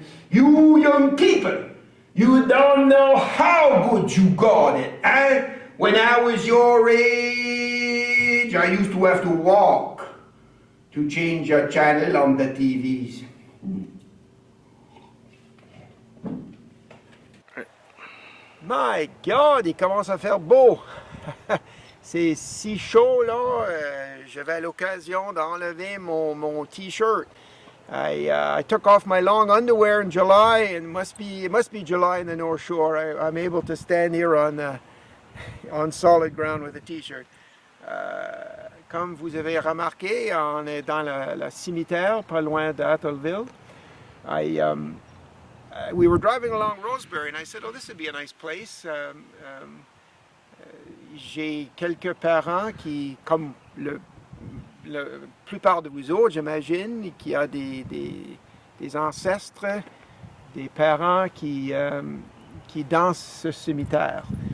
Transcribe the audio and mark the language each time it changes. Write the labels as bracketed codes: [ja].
[en] You young people, you don't know how good you got it. When I was your age, I used to have to walk to change a channel on the TVs. My God, [fr] il commence à faire beau. C'est si chaud là, j'avais l'occasion d'enlever mon t-shirt. [en] I took off my long underwear in July, and it must be July in the North Shore. I'm able to stand here on solid ground with a t-shirt. [fr] Comme vous avez remarqué, on est dans le cimetière, pas loin d'Atholville. [en] We were driving along Roseberry, and I said, oh, this would be a nice place. [fr] J'ai quelques parents qui, comme la plupart de vous autres, j'imagine, qui a des ancêtres, des parents qui dansent ce cimetière.